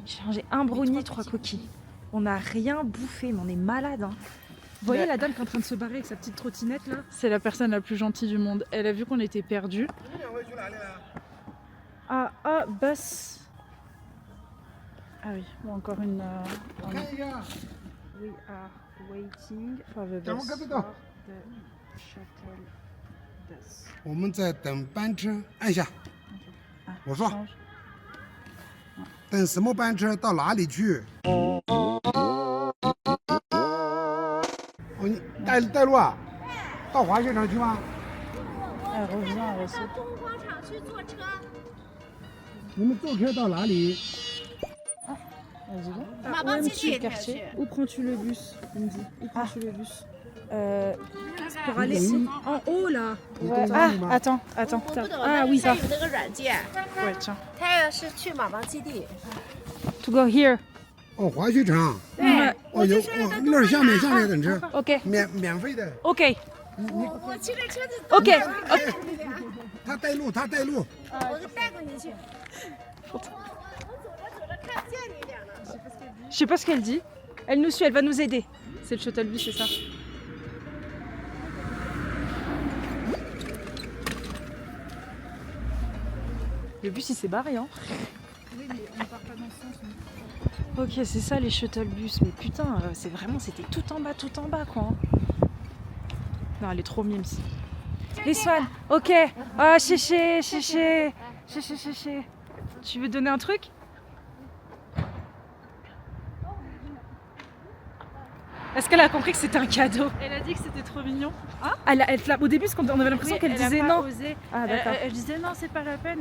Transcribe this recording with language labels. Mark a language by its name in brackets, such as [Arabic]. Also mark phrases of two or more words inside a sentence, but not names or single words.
[French] J'ai mangé un brownie, 3 cookies. On n'a rien bouffé, mais on est malade. Hein. Vous voyez la dame qui est en train de se barrer avec sa petite trottinette là? C'est la personne la plus gentille du monde. Elle a vu qu'on était perdus. Ah, bus. Ah oui, bon, encore une. [English] We are waiting for the bus. For the shuttle bus. [Chinese] 我们在等班车，按下。我说，等什么班车到哪里去？哦，你带路啊？到滑雪场去吗？ [French] Elle revient à la sauce. [Chinese] 你们坐车到哪里？ [French] Vas-y, bon. Ah, ouais, quartier. Où prends-tu le bus? Il me dit. Où prends-tu le bus? Pour aller en haut là. Ouais. Ah, attends. Ah oui, ça. Ouais, tiens. [English] To go here. [Chinese] 哦，滑雪场。对。哦，有哦，那儿下面等车， OK 免费的。 OK 我骑着车子。 OK。他带路，他带路。我带过你去。 [French] Je sais pas ce qu'elle dit. Elle nous suit, elle va nous aider. C'est le [English] shuttle bus, [French] c'est ça. Le bus il s'est barré hein. Oui, mais on part pas dans ce sens. Ok, c'est ça les [English] shuttle bus. [French] Mais putain, c'est vraiment, c'était tout en bas quoi. Hein. Non, elle est trop mimes. [English] This one. Ok. Oh, chéché. [French] Tu veux donner un truc? Est-ce qu'elle a compris que c'était un cadeau? Elle a dit que c'était trop mignon. Hein? Au début, on avait l'impression qu'elle disait non. Ah, elle disait non, c'est pas la peine.